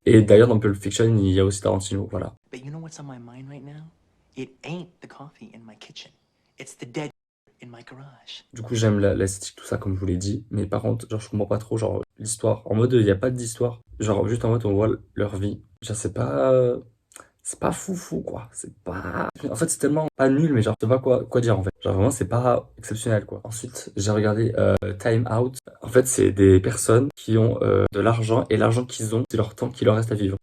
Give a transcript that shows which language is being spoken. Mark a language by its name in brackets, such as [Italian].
[French] Et d'ailleurs dans Pulp Fiction, il y a aussi Tarantino, voilà. [English] But you know what's on my mind right now? It ain't the coffee in my kitchen. It's the dead in my garage. [French] Du coup, j'aime l'esthétique, tout ça, comme je vous l'ai dit. Mais par contre, genre, je comprends pas trop, genre, l'histoire. En mode, il y a pas d'histoire. Genre, juste en mode, on voit leur vie. Genre, c'est pas fou quoi, c'est pas... En fait c'est tellement pas nul mais genre je sais pas quoi dire en fait. Genre vraiment c'est pas exceptionnel quoi. Ensuite j'ai regardé Time Out. En fait c'est des personnes qui ont de l'argent et l'argent qu'ils ont c'est leur temps qui leur reste à vivre.